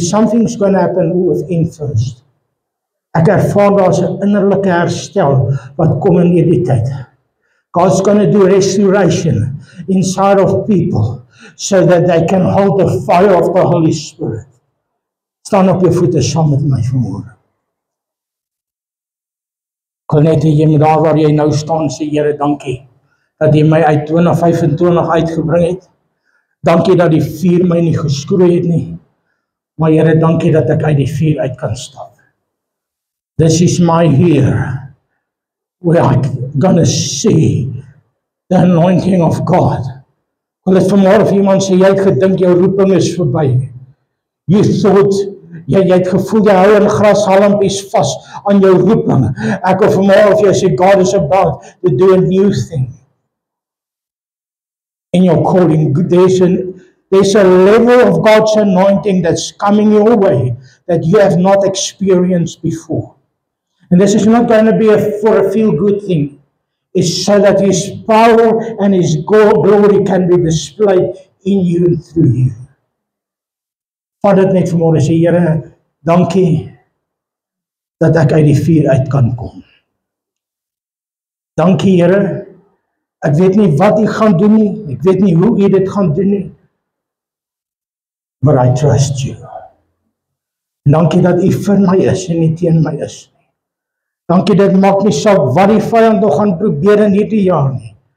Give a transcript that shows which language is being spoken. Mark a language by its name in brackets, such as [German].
[English] Something's going to happen within first. [Afrikaans] Ek ervaar daar's 'n innerlike herstel wat kom in hierdie tyd. [English] God's going to do restoration inside of people so that they can hold the fire of the Holy Spirit. [Afrikaans] Staan op jou voete saam met my vanmôre. Kon net jy met daar waar jy nou staan sê, Here, dankie dat jy my uit 2025 uitgebring het. Dankie dat die vuur my nie geskroei het nie. Maar Here, dankie dat ek uit die vuur uit kan stap. [English] This is my year where I'm gonna see the anointing of God. [Afrikaans] Wil dit vanmôre vir iemand sê, jy het gedink jou roeping is verby. [English] You thought, [Afrikaans] jy het gevoel jy hou in grashalmpies vas aan jou roeping. Ek wil vanmôre vir jou sê, [English] God is about to do a new thing in your calling. There's a level of God's anointing that's coming your way that you have not experienced before. And this is not going to be for a feel-good thing. It's so that His power and His glory can be displayed in you and through you. [Afrikaans] Vader, dit net vanmôre sê, Here, dankie dat ek uit die vuur uit kan kom. Dankie, Here. Ek weet nie wat U gaan doen nie. Ek weet nie hoe U dit gaan doen nie. [English] But I trust you. [Afrikaans] En dankie dat U vir my is en nie teen my is nie. Dankie, dit maak nie saak wat die vyand nog gaan probeer in hierdie jaar nie.